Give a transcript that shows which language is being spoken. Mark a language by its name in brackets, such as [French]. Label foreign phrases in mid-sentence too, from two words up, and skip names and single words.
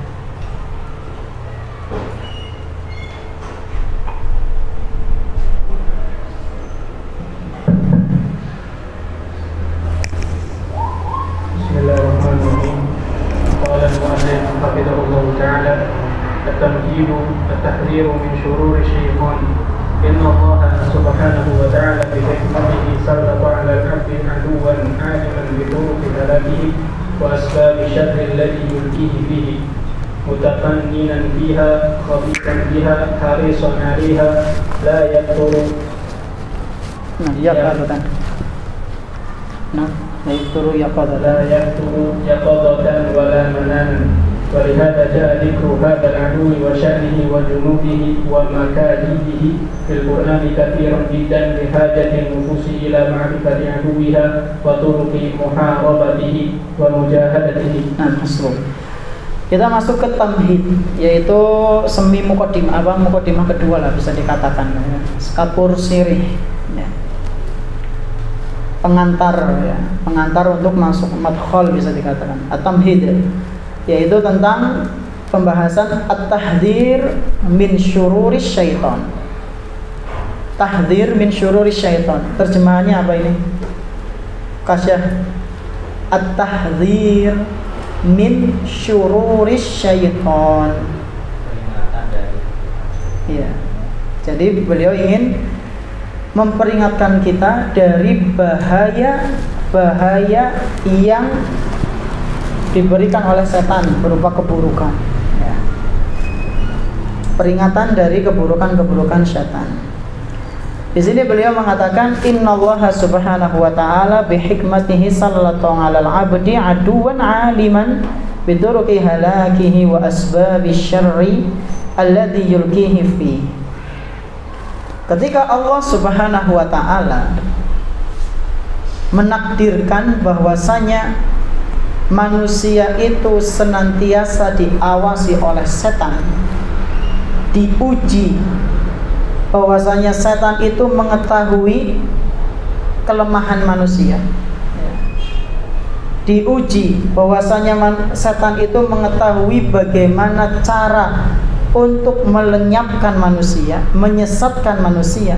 [Arabic] بسم الله الرحمن الرحيم. قال المؤلف حفظه الله تعالى التمهيد التحذير من شرور الشيطان. إن الله سبحانه وتعالى بحكمته سلط على العبد عدوا عالما بطرق هلاكه وأسباب الشر الذي يلقيه فيه متفننا فيها خبيرا بها حريصا عليها لا يقتر. لا يفتر يقظة ولا مناما ولهذا جاء ذكر هذا العدو وشأنه وجنوده ومكائده في القرآن كثيرا جدا لحاجة النفوس إلى معرفة عدوها وطرق محاربته ومجاهدته. [Indonesian] Kita masuk ke tamhid, yaitu semi mukadimah kedua lah bisa dikatakan, skapur sirih, ya. pengantar untuk masuk madkhal bisa dikatakan at-tamhid, yaitu tentang pembahasan [Arabic] التحذير من شرور الشيطان. تحذير من شرور الشيطان, [Indonesian] terjemahannya apa ini? Kasyah. [Arabic] التحذير من شرور الشيطان. [Indonesian] Iya. Jadi beliau ingin memperingatkan kita dari bahaya yang diberikan oleh setan berupa keburukan, ya. Peringatan dari keburukan setan. Di sini beliau mengatakan [Arabic] إن الله سبحانه وتعالى بحكمته سلط على العبد عدوا عالما بطرق هلاكه وأسباب الشر الذي يلقيه فيه. [Indonesian] Ketika Allah [Arabic] سبحانه وتعالى [Indonesian] menakdirkan bahwasanya manusia itu senantiasa diawasi oleh setan, diuji bahwasanya setan itu mengetahui kelemahan manusia, diuji bahwasanya setan itu mengetahui bagaimana cara untuk melenyapkan manusia, menyesatkan manusia.